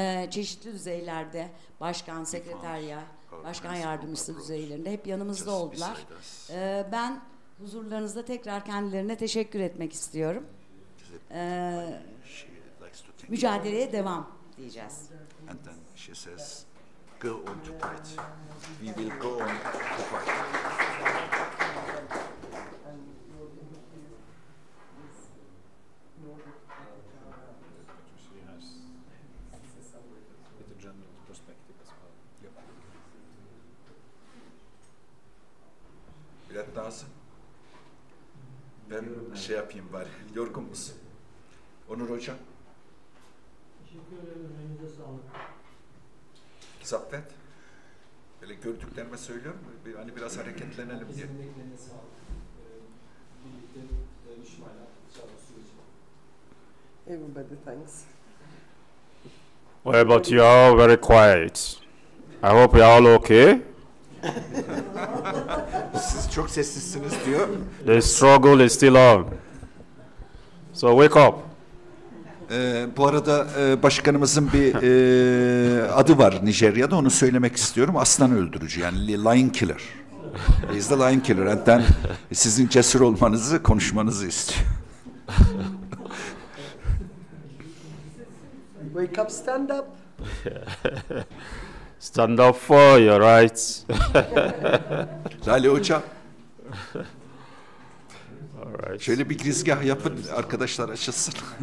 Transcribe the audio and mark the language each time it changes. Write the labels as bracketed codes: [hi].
[tr] Çeşitli düzeylerde başkan, sekreterya, başkan yardımcısı düzeylerinde hep yanımızda oldular. Ben huzurlarınızda tekrar kendilerine teşekkür etmek istiyorum. Mücadeleye devam diyeceğiz. [en] And then she says, go on to fight. We will go on to fight. [tr] Biraz daha. Ben şey yapayım bari. Yorgun musun? Onur Hocam. Teşekkür ederim. Elinize sağlık. Zaffet. Böyle gördüklerime söylüyorum. Hani biraz hareketlenelim diye. Sizin emeklerine sağlık. Birlikte dayanışmayla inşallah süreci. [en] Everybody thanks. Well, but you are all very quiet. I hope you are all okay. [tr] Siz çok sessizsiniz diyor. [en] The struggle is still on. So wake up. [tr] Bu arada başkanımızın bir adı var Nijerya'da, onu söylemek istiyorum. Aslan öldürücü, yani [en] lion killer. He is the lion killer. And then [tr] sizin cesur olmanızı, konuşmanızı istiyor. [en] Wake up, stand up. Stand up for your rights. [tr] Lale Hocam, [en] All right. [tr] şöyle bir girizgah yapın, arkadaşlar açılsın.